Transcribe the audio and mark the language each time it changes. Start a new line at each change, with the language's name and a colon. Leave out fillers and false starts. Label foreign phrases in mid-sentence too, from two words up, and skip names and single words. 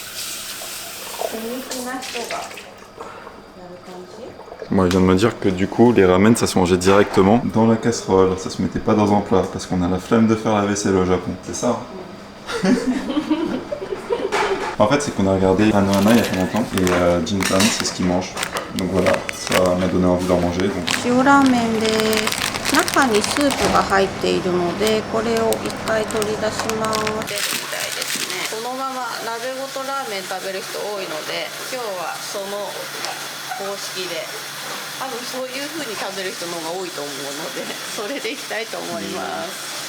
French: Moi, il vient de me dire que du coup, les ramen, ça se mangeait directement dans la casserole. Ça se mettait pas dans un plat parce qu'on a la flemme de faire la vaisselle au Japon. C'est ça, hein. En fait, c'est qu'on a regardé Anohana il y a pas longtemps et Jintan, c'est ce qu'ils mangent. Donc voilà, ça m'a donné envie d'en manger. Donc...
Japanese: 中にスープが入っているので、これを一回取り出します。みたいですね。そのまま鍋ごとラーメン食べる人多いので、今日はその方式で、多分そういう風に食べる人の方が多いと思うので、それでいきたいと思います。